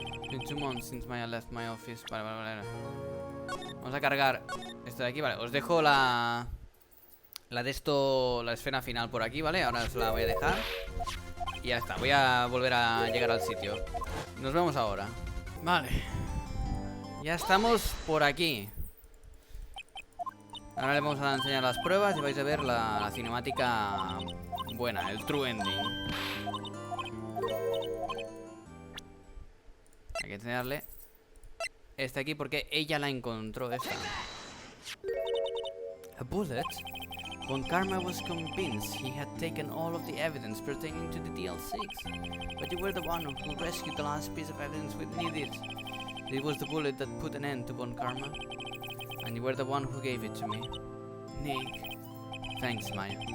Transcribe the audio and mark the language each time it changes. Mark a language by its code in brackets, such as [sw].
[en] Been 2 months since Maya left my office. [es] Vale. Vamos a cargar esto de aquí, vale. Os dejo la de esto, la escena final por aquí, ¿vale? Ahora os la voy a dejar. Y ya está, voy a volver a llegar al sitio. Nos vemos ahora. Vale. Ya estamos por aquí. Ahora le vamos a enseñar las pruebas y vais a ver la cinemática buena, el true ending. Hay que enseñarle este aquí porque ella la encontró, esta. [en] A bullet? When Karma was convinced he had taken all of the evidence pertaining to the DL6. But you were the one who rescued the last piece of evidence we needed. It was the bullet that put an end to Von Karma. And you were the one who gave it to me. Nick. Thanks, Maya.